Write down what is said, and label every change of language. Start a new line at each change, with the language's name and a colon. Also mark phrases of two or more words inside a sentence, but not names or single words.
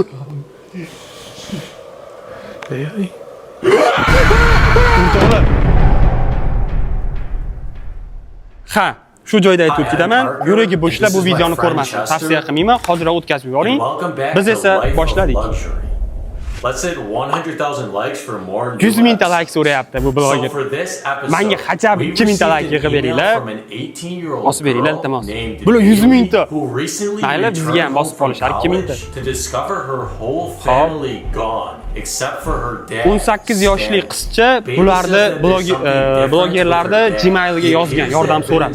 Uzbek: Ha, shu joyda aytib ketaman. Yuragi bo'shlar bu videoni ko'rmasin. Tavsiya qilmayman. Hozirroq o'tkazib yuboring. Biz esa boshladik.
English: Let's hit 100,000 likes for more.
Uzbek: 100 mingta like so'rayapti bu bloger. Menga hajab 2 mingta like yig'ib beringlar. Bosib beringlar, iltimos. Bular 100 mingta. Mayli, bizga ham bosib qolishar 2 mingta. 18 yoshli qizcha bularni blogerlarda Gmailga yozgan, yordam so'rab.